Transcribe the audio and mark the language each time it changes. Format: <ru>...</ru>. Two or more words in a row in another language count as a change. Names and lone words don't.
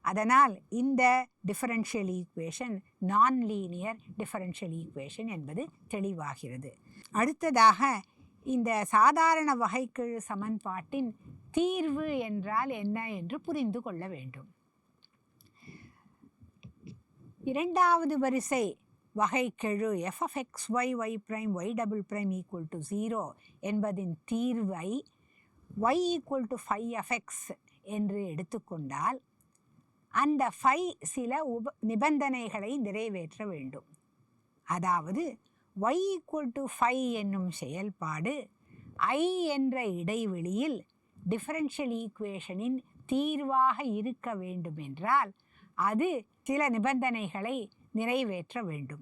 <ta>அதனால் இந்த</ta> <en>differential equation non linear differential equation</en> <ta>என்பது தெளிவாகிறது. அடுத்ததாக இந்த சாதாரண வகைக்கெழு சமன்பாட்டின் தீர்வு என்றால் என்ன என்று புரிந்து கொள்ள வேண்டும். இரண்டாவது வரிசை வகைக்கெழு f(x(y) y' y" = 0 என்பதின் தீர்வை y = phi(x) என்று எடுத்துக்கொண்டால் அந்த phi சில நிபந்தனைகளை நிறைவேற்ற வேண்டும். அதாவது y = phi என்னும் செயல்பாடு I என்ற இடைவெளியில்</ta> <en>differential equationin</en> <ta>தீர்வாக இருக்க வேண்டும் என்றால் அது சில நிபந்தனைகளை நிறைவேற்ற வேண்டும்.</ta>